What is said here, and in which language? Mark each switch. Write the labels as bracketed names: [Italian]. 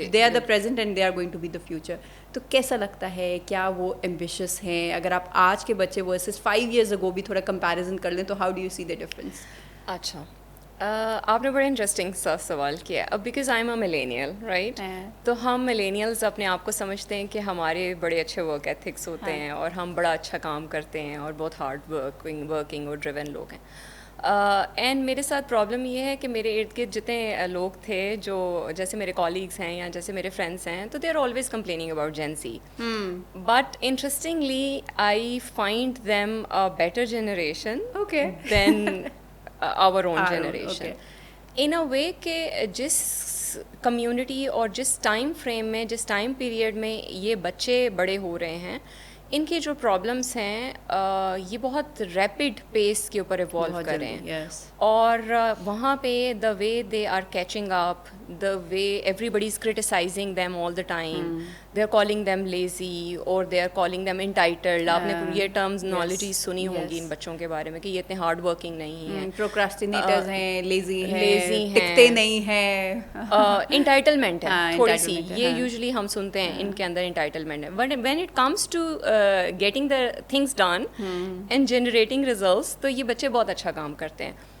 [English] They are the present and they are going to be the future. [Urdu] تو کیسا لگتا ہے, کیا وہ ایمبیشیس ہیں؟ اگر آپ آج کے بچے ورسز 5 years ago بھی تھوڑا کمپیریزن کر لیں تو [English] How do you see the difference? [Urdu] اچھا, آپ نے بڑا انٹرسٹنگ سا سوال کیا. اب [English] because I am a millennial right, [Urdu] تو ہم ملینیلز اپنے آپ کو سمجھتے ہیں کہ ہمارے بڑے اچھے ورک ایتھکس ہوتے ہیں اور ہم بڑا اچھا کام کرتے ہیں اور بہت ہارڈ ورکنگ اور ڈریون لوگ ہیں. اینڈ میرے ساتھ پرابلم یہ ہے کہ میرے ارد گرد جتنے لوگ تھے جو جیسے میرے کالیگس ہیں یا جیسے میرے فرینڈس ہیں, تو [English] they are always complaining about gen Z, but interestingly I find them a better generation than our own generation in a way [Urdu] کہ جس کمیونٹی اور جس ٹائم فریم میں, جس ٹائم پیریڈ میں یہ بچے بڑے ہو رہے ہیں, ان کی جو پرابلمس ہیں یہ بہت ریپڈ پیس کے اوپر ایوالو کر رہے ہیں. اور وہاں پہ [English] The way they are catching up, the way everybody is criticizing them all the time, they are calling them lazy اور they are calling them entitled. [Urdu] آپ نے یہ ٹرمز نالوجی سنی ہوں گی ان بچوں کے بارے میں کہ یہ اتنے ہارڈ ورکنگ نہیں ہیں, پروکراسٹینیٹرز ہیں, لیزی ہیں, ٹکتے نہیں ہیں, انٹائٹلمنٹ ہے تھوڑی سی. یہ یوزلی ہم سنتے ہیں ان کے اندر انٹائٹلمنٹ ہے. [English] but when it comes to getting the things done and generating results, [Urdu] تو یہ بچے بہت اچھا کام کرتے ہیں.